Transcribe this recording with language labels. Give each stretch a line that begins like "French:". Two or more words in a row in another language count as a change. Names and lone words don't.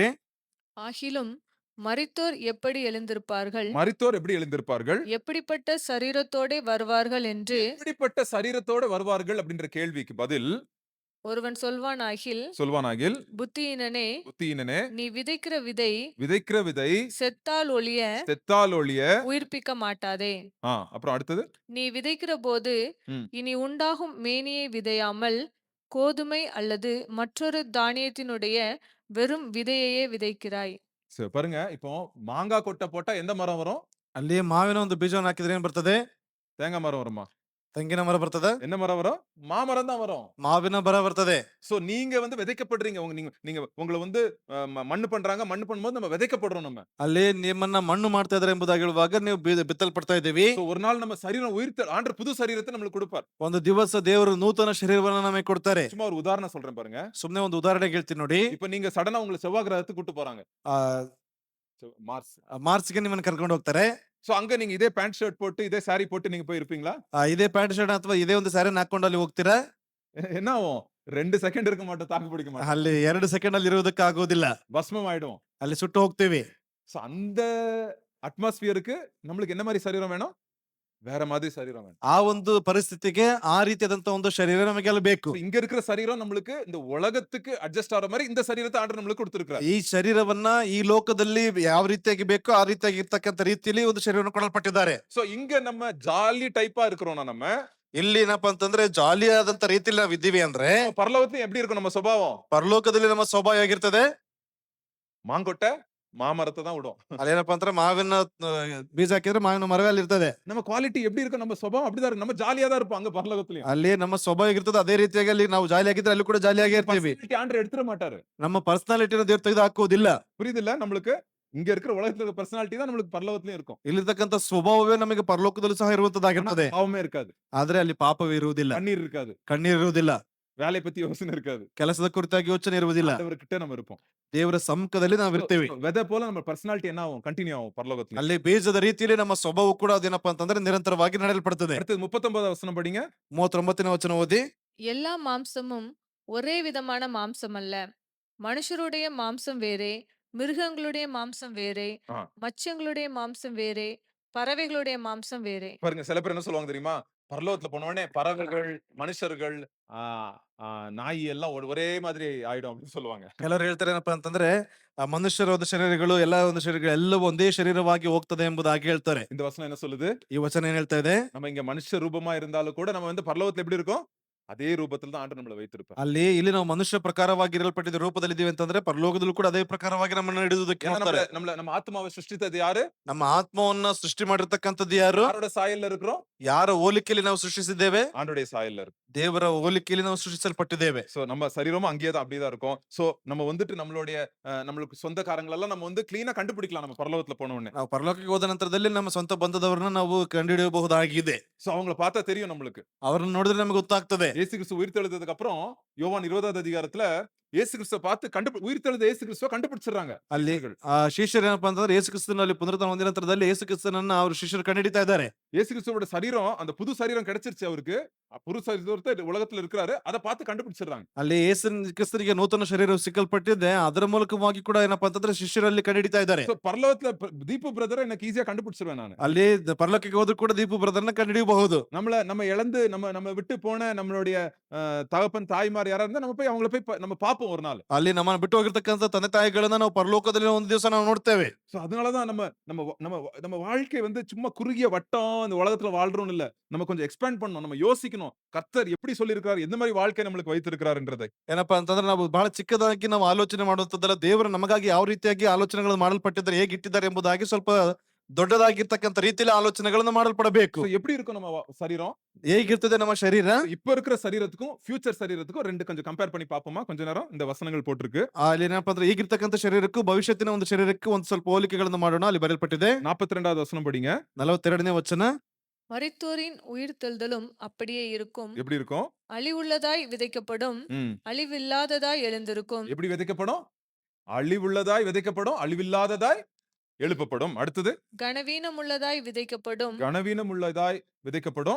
Tamil: ஆகிலும் மரித்தோர் எப்படி எழுந்திருப்பார்கள்? மரித்தோர் எப்படி எழுந்திருப்பார்கள்? எப்படிப்பட்ட சரீரத்தோடே வருவார்கள் என்று எப்படிப்பட்ட சரீரத்தோட வருவார்கள் அப்படின்ற கேள்விக்கு பதில் ஒருவன் சொல்வானாகில், சொல்வானாகில், புத்தியினனே, புத்தியினனே, நீ விதைக்கிற விதை விதைக்கிற விதை செத்தால் ஒழிய செத்தால் ஒழிய உயிர்ப்பிக்க மாட்டாதே. அப்புறம் அடுத்தது நீ விதைக்கிற போது ம். இனி உண்டாகும் மேனியை விதையாமல் கோதுமை அல்லது மற்றொரு தானியத்தினுடைய வெறும் விதையையே விதைக்கிறாய். சரி, பாருங்க. இப்போ மாங்காய் கொட்டை போட்டா எந்த மரம் வரும்?
Kannada: ಅಲ್ಲಿ ಮಾವಿನ ಒಂದು ಬೀಜವನ್ನು ಹಾಕಿದ್ರೆ ಏನ್ ಬರ್ತದೆ?
Tamil: தேங்காய் மரம் வருமா?
Kannada: ತೆಂಗಿನ ಮರ ಬರ್ತದೆ?
Tamil: என்ன மரம் வரும்? மாமரம் தான் வரும்.
Kannada: ಮಾವಿನ ಮರ ಬರ್ತದೆ.
Tamil: சோ நீங்க வந்து விதைக்கப்படுறீங்க. நீங்க உங்களை வந்து மண்ணு பண்றாங்க. மண்ணு பண்ணும்போது நம்ம விதைக்கப்படுறோம் நம்ம.
Kannada: ಅಲ್ಲಿ ನಿಮ್ಮನ್ನ ಮಣ್ಣು ಮಾಡ್ತಾ ಇದಾರೆ ಎಂಬುದಾಗಿ ಹೇಳುವಾಗ ನೀವು ಬಿತ್ತಲ್ಪಡ್ತಾ ಇದ್ದೀವಿ.
Tamil: சோ ஒரு நாள் நம்ம சரீரம் ஆண்டவர் புது சரீரத்தை நமக்கு கொடுப்பார்.
Kannada: ಒಂದು ದಿವಸ ದೇವರು ನೂತನ ಶರೀರವನ್ನು ನಮಗೆ ಕೊಡ್ತಾರೆ.
Tamil: சும்மா ஒரு உதாரணம் சொல்றேன் பாருங்க.
Kannada: ಸುಮ್ನೆ ಒಂದು ಉದಾಹರಣೆ ಹೇಳ್ತೀನಿ ನೋಡಿ.
Tamil: இப்போ நீங்க சடனா உங்களை செவ்வாய் கிரகத்துக்கு கூட்டி போறாங்க. ಆ மார்ஸ்.
Kannada: ಮಾರ್ಚ್ಗೆ ನಿಮ್ಮನ್ನ ಕರ್ಕೊಂಡು ಹೋಗ್ತಾರೆ.
Tamil: சோ அங்க நீங்க இதே
English: pant shirt
Tamil: போட்டு இதே சாரி போட்டு நீங்க போய் இருப்பீங்களா?
Kannada: ಇದೇ
English: pant shirt
Kannada: ಅಥವಾ ಇದೇ ಒಂದು ಸ್ಯಾರಿನ ಹಾಕೊಂಡು ಅಲ್ಲಿ ಹೋಗ್ತೀರಾ?
Tamil: என்ன ஆகும்? 2 செகண்ட் இருக்க மாட்டோம், தாக்கு பிடிக்க மாட்டோம்.
Kannada: ಅಲ್ಲಿ 2 ಸೆಕೆಂಡ್ ಅಲ್ಲಿ ಇರುವುದಕ್ಕೆ ಆಗೋದಿಲ್ಲ.
Tamil: பஸ்மம் ஆயிடும்.
Kannada: ಅಲ್ಲಿ ಸುಟ್ಟು ಹೋಗ್ತೀವಿ.
Tamil: சோ அந்த அட்மாஸ்பியருக்கு நம்மளுக்கு என்ன மாதிரி சரீரம் வேணும்? வேற மாதிரி சரீரம் வேணும்.
Kannada: ಆ ಒಂದು ಪರಿಸ್ಥಿತಿಗೆ ಆ ರೀತಿಯಾದಂತ ಒಂದು ಶರೀರ ನಮಗೆಲ್ಲ ಬೇಕು.
Tamil: இங்க இருக்கிற சரீரம் நம்மளுக்கு இந்த உலகத்துக்கு அட்ஜஸ்ட் ஆற மாதிரி இந்த சரீரத்தை ஆண்டவர் நம்மளுக்கு கொடுத்திருக்கிறார்.
Kannada: ಈ ಶರೀರವನ್ನ ಈ ಲೋಕದಲ್ಲಿ ಯಾವ ರೀತಿಯಾಗಿ ಬೇಕೋ ಆ ರೀತಿಯಾಗಿ ಇರ್ತಕ್ಕಂಥ ರೀತಿಯಲ್ಲಿ ಒಂದು ಶರೀರವನ್ನು ಕೊಡಲ್ಪಟ್ಟಿದ್ದಾರೆ.
Tamil: சோ இங்க நம்ம ஜாலி டைப்பா இருக்கிறோம்னா நம்ம
Kannada: ಇಲ್ಲಿ ಏನಪ್ಪಾ ಅಂತಂದ್ರೆ ಜಾಲಿ ಆದಂತ ರೀತಿಯಲ್ಲಿ ನಾವು ಇದ್ದೀವಿ ಅಂದ್ರೆ
Tamil: பரலோகத்துல எப்படி இருக்கும் நம்ம சுபாவம்?
Kannada: ಪರಲೋಕದಲ್ಲಿ ನಮ್ಮ ಸ್ವಭಾವ ಆಗಿರ್ತದೆ.
Tamil: மாங்கொட்டை மாமரத்தை தான் விடும்.
Kannada: ಅಲ್ಲೇನಪ್ಪಾ ಅಂದ್ರೆ ಮಾವಿನ ಬೀಜ ಹಾಕಿದ್ರೆ ಮಾವಿನ ಮರವೇ ಅಲ್ಲಿ ಇರ್ತದೆ.
Tamil: நம்ம குவாலிட்டி எப்படி இருக்கும்? நம்ம சுபாவம் அப்படிதான் இருக்கு. நம்ம ஜாலியா தான் இருப்போம் அங்க பரலோகத்துலயும்.
Kannada: ಅಲ್ಲಿ ನಮ್ಮ ಸ್ವಭಾವ ಆಗಿರ್ತದೆ. ಅದೇ ರೀತಿಯಾಗಿ ಅಲ್ಲಿ ನಾವು ಜಾಲಿ ಆಗಿದ್ರೆ ಅಲ್ಲಿ ಕೂಡ ಜಾಲಿಯಾಗಿ ಇರ್ತೀವಿ.
Tamil: ஆண்டவர் எடுத்துட மாட்டாரு.
Kannada: ನಮ್ಮ ಪರ್ಸನಾಲಿಟಿನ ದೇವ್ರು ತೆಗೆದು ಹಾಕುವುದಿಲ್ಲ.
Tamil: புரியுதுல்ல? நம்மளுக்கு இங்க இருக்கிற உலகத்துல இருக்கிற பர்சனாலிட்டி தான் நம்மளுக்கு பரலோகத்துலயும் இருக்கும்.
Kannada: ಇಲ್ಲಿರ್ತಕ್ಕಂಥ ಸ್ವಭಾವವೇ ನಮಗೆ ಪರಲೋಕದಲ್ಲೂ ಸಹ ಇರುವಂತದ್ದಾಗಿರ್ತದೆ.
Tamil: பாவமே இருக்காது.
Kannada: ಆದ್ರೆ ಅಲ್ಲಿ ಪಾಪವೇ ಇರುವುದಿಲ್ಲ,
Tamil: கண்ணீர் இருக்காது,
Kannada: ಕಣ್ಣೀರು ಇರುವುದಿಲ್ಲ,
Tamil: வேலை பத்தி யோசனை இருக்காது.
Kannada: ಕೆಲಸದ ಕುರಿತಾಗಿ ಯೋಚನೆ ಇರುವುದಿಲ್ಲ.
Tamil: ஆண்டவர்கிட்ட நம்ம இருப்போம்.
Kannada: ದೇವರ ಸಮ್ಮುಖದಲ್ಲಿ ನಾವಿರ್ತೀವಿ.
Tamil: விதை போல நம்ம பர்சனாலிட்டி என்ன ஆகும்? கண்டினியூ ஆகும் பரலோகத்துல.
Kannada: ಅಲ್ಲಿ ಬೀಜದ ರೀತಿಯಲ್ಲಿ ನಮ್ಮ ಸ್ವಭಾವ ಕೂಡ ಅದೇನಪ್ಪಾ ಅಂತಂದ್ರೆ ನಿರಂತರವಾಗಿ ನಡೆಯಲ್ಪಡುತ್ತದೆ.
Tamil: அடுத்தது 39வது வசனம் படிங்க.
Kannada: 39ನೇ ವಚನ ಓದಿ.
Tamil: எல்லா மாம்சமும் ஒரே விதமான மாம்சம் அல்ல. மனுஷருடைய மாம்சம் வேறே, மிருகங்களுடைய மாம்சம் வேறே, ஆ. மச்சங்களுடைய மாம்சம் வேறே, பறவைகளுடைய மாம்சம் வேறே. பாருங்க சில பேர் என்ன சொல்லுவாங்க தெரியுமா? பரலோகத்துல போன உடனே பறவைகள், மனுஷர்கள், ஆ, நாய் எல்லாம் ஒரே மாதிரி ஆயிடும் அப்படின்னு சொல்லுவாங்க.
Kannada: ಕೆಲವರು ಹೇಳ್ತಾರೆ ಏನಪ್ಪಾ ಅಂತಂದ್ರೆ ಆ ಮನುಷ್ಯರ ಒಂದು ಶರೀರಗಳು ಎಲ್ಲಾ ಒಂದು ಶರೀರಗಳು ಎಲ್ಲವೂ ಒಂದೇ ಶರೀರವಾಗಿ ಹೋಗ್ತದೆ ಎಂಬುದಾಗಿ ಹೇಳ್ತಾರೆ.
Tamil: இந்த வசனம் என்ன சொல்லுது?
Kannada: ಈ ವಚನ ಏನ್ ಹೇಳ್ತಾ ಇದೆ?
Tamil: நம்ம இங்க மனுஷ ரூபமா இருந்தாலும் கூட நம்ம வந்து பரலோகத்துல எப்படி இருக்கோம்? அதே ரூபத்துல தான் ஆண்டவர் நம்மள வைத்திருப்பார்.
Kannada: ಅಲ್ಲಿ ಇಲ್ಲಿ ನಾವು ಮನುಷ್ಯ ಪ್ರಕಾರವಾಗಿ ಇರಲ್ಪಟ್ಟಿದ್ದ ರೂಪದಲ್ಲಿ ಇದೀವಿ ಅಂತಂದ್ರೆ ಪರಲೋಕದಲ್ಲೂ ಕೂಡ ಅದೇ ಪ್ರಕಾರವಾಗಿ ನಮ್ಮನ್ನ ಹಿಡಿದುದಕ್ಕೆ
Tamil: ஏன்னா
Kannada: ನೋಡ್ತಾರೆ.
Tamil: நம்ம ஆத்மாவை சிருஷ்டித்தது யாரு?
Kannada: ನಮ್ಮ ಆತ್ಮವನ್ನ ಸೃಷ್ಟಿ ಮಾಡಿರ್ತಕ್ಕಂಥದ್ದು ಯಾರು?
Tamil: யாரோட சாயல்ல இருக்கிறோம்?
Kannada: ಯಾರ ಹೋಲಿಕೆಯಲ್ಲಿ ನಾವು ಸೃಷ್ಟಿಸಿದ್ದೇವೆ?
Tamil: ஆண்டோடைய சாயல்ல இருக்கு.
Kannada: ದೇವರ ಹೋಲಿಕೆಯಲ್ಲಿ ನಾವು ಸೃಷ್ಟಿಸಲ್ಪಟ್ಟಿದ್ದೇವೆ.
Tamil: சோ நம்ம சரீரமும் அங்கேயே தான் அப்படியே தான் இருக்கும். சோ நம்ம வந்துட்டு நம்மளுடைய நம்மளுக்கு சொந்தக்காரங்களெல்லாம் நம்ம வந்து கிளீனா கண்டுபிடிக்கலாம் நம்ம பரலோகத்துல போன உடனே.
Kannada: ನಾವು ಪರಲೋಕಕ್ಕೆ ಹೋದ ನಂತರದಲ್ಲಿ ನಮ್ಮ ಸ್ವಂತ ಬಂಧದವರನ್ನ ನಾವು ಕಂಡುಹಿಡಿಯಬಹುದಾಗಿದೆ.
Tamil: சோ அவங்கள பார்த்தா தெரியும் நம்மளுக்கு.
Kannada: ಅವರನ್ನ ನೋಡಿದ್ರೆ ನಮಗೆ ಗೊತ್ತಾಗ್ತದೆ.
Tamil: இயேசு கிறிஸ்து உயிர்த்தெழுந்ததுக்கு அப்புறம் யோவான் 20வது அதிகாரத்துல இயேசு கிறிஸ்துவ பார்த்து உயிர்த்தெழுந்த இயேசு கிறிஸ்துவ கண்டுபிடிச்சிடுறாங்க.
Kannada: ಅಲ್ಲಿ ಆ ಶಿಷ್ಯರು ಏನಪ್ಪಾ ಅಂತಂದ್ರೆ ಯೇಸು ಕ್ರಿಸ್ತನಲ್ಲಿ ಪುನರುತ್ಥಾನ ಹೊಂದಿದ ನಂತರದಲ್ಲಿ ಯೇಸು ಕ್ರಿಸ್ತನನ್ನ ಅವ್ರ ಶಿಷ್ಯರು ಕಂಡುಹಿಡಿತಾ ಇದ್ದಾರೆ.
Tamil: இயேசு கிறிஸ்துவோட சரீரம் அந்த புது சரீரம் கிடைச்சிருச்சு அவருக்கு. புது சரீரத்தை உலகத்துல இருக்கிறாரு. அதை பார்த்து கண்டுபிடிச்சிடுறாங்க.
Kannada: ಅಲ್ಲಿ ಯೇಸು ಕ್ರಿಸ್ತನಿಗೆ ನೂತನ ಶರೀರ ಸಿಕ್ಕಲ್ಪಟ್ಟಿದೆ. ಅದರ ಮೂಲಕವಾಗಿ ಕೂಡ ಏನಪ್ಪಾ ಅಂತಂದ್ರೆ ಶಿಷ್ಯರಲ್ಲಿ ಕಂಡುಹಿಡಿತಾ ಇದ್ದಾರೆ.
Tamil: சோ பரலோகத்துல தீபு பிரதரை எனக்கு ஈஸியா கண்டுபிடிச்சிருவேன் நான்.
Kannada: ಅಲ್ಲಿ ಪರಲೋಕಕ್ಕೆ ಹೋದ್ರು ಕೂಡ ದೀಪು ಬ್ರದರ್ನ ಕಂಡುಹಿಡಿಯಬಹುದು.
Tamil: நம்ம இழந்து நம்ம விட்டு போன நம்மளுடைய தகப்பன் தாய்மார் யாரா இருந்தா நம்ம போய் அவங்கள போய் நம்ம பாப்போம் ஒரு நாள்.
Kannada: ಅಲ್ಲಿ ನಮ್ಮನ್ನ ಬಿಟ್ಟು ಹೋಗಿರ್ತಕ್ಕಂಥ ತಂದೆ ತಾಯಿಗಳನ್ನ ನಾವು ಪರಲೋಕದಲ್ಲಿ ಒಂದು ದಿವಸ ನಾವು ನೋಡ್ತೇವೆ.
Tamil: சோ அதனாலதான் நம்ம வாழ்க்கை வந்து சும்மா குறுகிய வட்டம் இந்த உலகத்துல வாழ்றோம் இல்ல. நம்ம கொஞ்சம் எக்ஸ்பேண்ட் பண்ணணும். நம்ம யோசிக்கணும். கர்த்தர் எப்படி சொல்லியிருக்காரு? எந்த மாதிரி வாழ்க்கை நம்மளுக்கு வைத்திருக்கிறாருன்றதை.
Kannada: ಏನಪ್ಪಾ ಅಂತಂದ್ರೆ ನಾವು ಬಹಳ ಚಿಕ್ಕದಾಗಿ ನಾವು ಆಲೋಚನೆ ಮಾಡುವಂತದ್ದಲ್ಲ. ದೇವರು ನಮಗಾಗಿ ಯಾವ ರೀತಿಯಾಗಿ ಆಲೋಚನೆಗಳು ಮಾಡಲ್ಪಟ್ಟಿದ್ದಾರೆ, ಹೇಗೆ ಇಟ್ಟಿದ್ದಾರೆ ಎಂಬುದಾಗಿ ಸ್ವಲ್ಪ ದೊಡ್ಡದಾಗಿರ್ತಕ್ಕಂಥ ರೀತಿಯಲ್ಲಿ ಆಲೋಚನೆಗಳನ್ನು ಮಾಡಲ್ಪಡಬೇಕು.
Tamil: சோ எப்படி இருக்கும் நம்ம சரீரம்?
Kannada: ಹೇಗಿರ್ತದೆ ನಮ್ಮ ಶರೀರ?
Tamil: இப்ப இருக்கிற சரீரத்துக்கும் ஃபியூச்சர் சரீரத்துக்கும் ரெண்டு கொஞ்சம் கம்பேர் பண்ணி பாப்போமா? கொஞ்ச நேரம் இந்த வசனங்கள் போட்டிருக்கு.
Kannada: ಅಲ್ಲಿ ಏನಪ್ಪಾ ಅಂದ್ರೆ ಈಗಿರ್ತಕ್ಕಂಥ ಶರೀರಕ್ಕೂ ಭವಿಷ್ಯತ್ತಿನ ಒಂದು ಶರೀರಕ್ಕೂ ಒಂದು ಸ್ವಲ್ಪ ಹೋಲಿಕೆಗಳನ್ನು ಮಾಡೋಣ. ಅಲ್ಲಿ ಬರೆಯಲ್ಪಟ್ಟಿದೆ.
Tamil: 42வது வசனம் படிங்க.
Kannada: 42ನೇ ವಚನ.
Tamil: மரித்தோரின் உயிர்த்தெழுதலும் அப்படியே இருக்கும். எப்படி இருக்கும்? அழிவுள்ளதாய் விதைக்கப்படும், ம். அழிவில்லாததாய் எழுந்திருக்கும். எப்படி விதைக்கப்படும்? அழிவுள்ளதாய் விதைக்கப்படும், அழிவில்லாததாய் எழுப்பப்படும். அடுத்தது கனவீனமுள்ளதாய் விதைக்கப்படும், கனவீனம் உள்ளதாய் விதைக்கப்படும்,